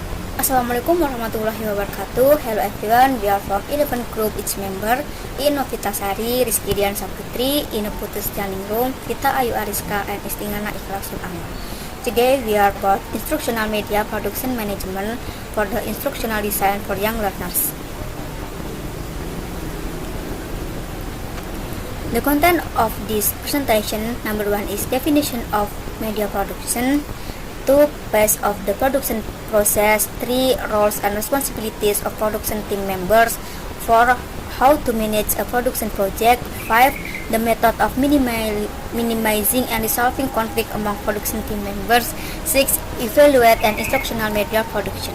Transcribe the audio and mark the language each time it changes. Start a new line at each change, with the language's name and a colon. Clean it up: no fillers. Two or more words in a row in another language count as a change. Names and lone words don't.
Arabic: السلام عليكم ورحمة الله وبركاته.
English: Hello everyone, we are from 11 group each member in Novitasari, Rizky Dian Saputri, in Putus Janingrum, Vita Ayu Ariska, and Istingana Ikhlasul Amal. Today we are about instructional media production management for the instructional design for young learners. The content of this presentation, number 1 is definition of media production, 2 phase of the production process, 3 roles and responsibilities of production team members, 4 how to manage a production project, 5 the method of minimizing and resolving conflict among production team members, 6 evaluate an instructional media production.